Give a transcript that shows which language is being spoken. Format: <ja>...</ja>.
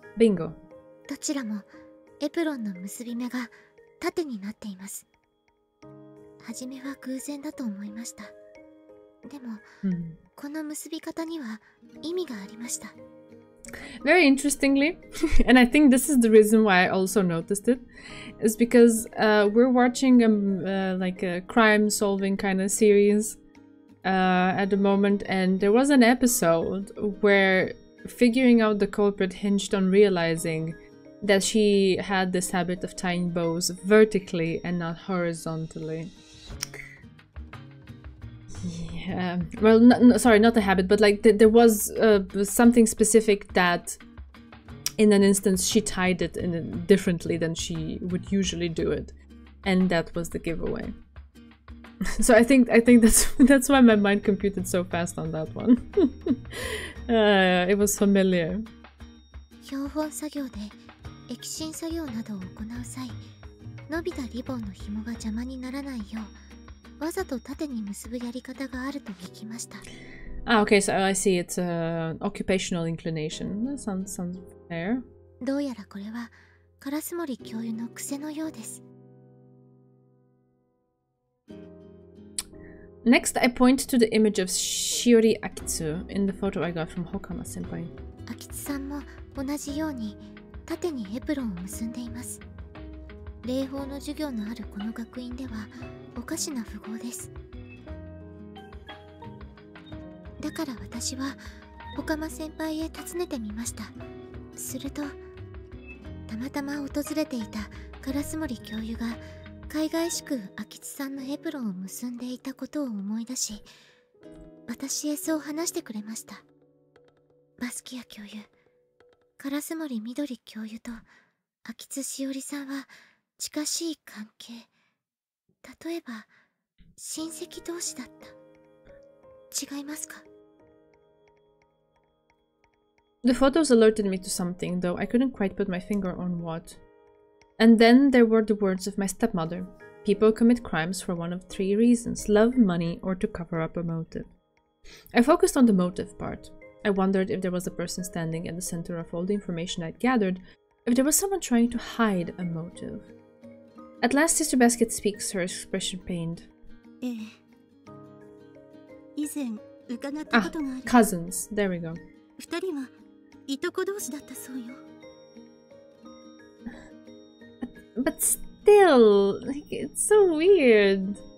<en>Bingo.</en> <ja>どちらもエプロンの結び目が縦になっています。はじめは偶然だと思いました。でも、この結び方には意味がありました。</ja> <en>Very interestingly, and I think this is the reason why I also noticed it, is because we're watching like a crime-solving kind of series at the moment, and there was an episode where figuring out the culprit hinged on realizing that she had this habit of tying bows vertically and not horizontally. Yeah, well, sorry, not the habit, but like there was something specific that in an instance she tied it differently than she would usually do it, and that was the giveaway. So I think that's why my mind computed so fast on that one. It was familiar.</en> <ja>標本作業で液浸作業などを行う際、伸びたリボンの紐が邪魔にならないようわざと縦に結ぶやり方があると聞きました。</ja> <en>Ah, okay, so I see it's occupational inclination. That sounds fair.</en> <ja>どうやらこれは烏森教諭の癖のようです。</ja> <en>Next, I point to the image of Shiori Akitsu in the photo I got from Hokama senpai.</en> <ja>秋津さんも同じように縦にエプロンを結んでいます。礼法の授業のあるこの学院ではおかしな符号です。だから私は岡間先輩へ訪ねてみました。するとたまたま訪れていた烏森教諭が海外しく秋津さんのエプロンを結んでいたことを思い出し、私へそう話してくれました。バスキア教諭、烏森みどり教諭と秋津しおりさんは近しい関係。例えば親戚同士だった。違いますか？</ja> <en>The photos alerted me to something, though I couldn't quite put my finger on what. And then there were the words of my stepmother. People commit crimes for one of three reasons: love, money, or to cover up a motive. I focused on the motive part. I wondered if there was a person standing at the center of all the information I'd gathered, if there was someone trying to hide a motive. At last, Sister Basket speaks, her expression pained.</en> <ja>以前伺ったことがある。</ja> <en>Cousins. There we go.</en> <ja>二人はいとこ同士だったそうよ。</ja> <en>But still, like, it's so weird.</en>